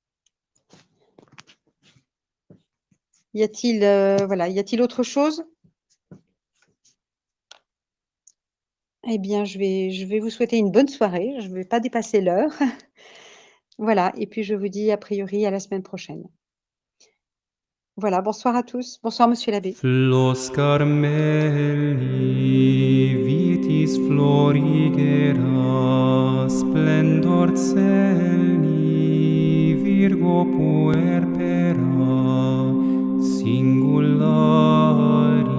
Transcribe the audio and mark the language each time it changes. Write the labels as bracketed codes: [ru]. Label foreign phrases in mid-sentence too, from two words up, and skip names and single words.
[fr] Y a-t-il autre chose? Eh bien, je vais vous souhaiter une bonne soirée. Je ne vais pas dépasser l'heure. Voilà et puis je vous dis a priori à la semaine prochaine. Voilà, bonsoir à tous. Bonsoir monsieur l'abbé. [la] Flos Carmeli, vitis florigera, splendor celi, Virgo puerpera, singulari.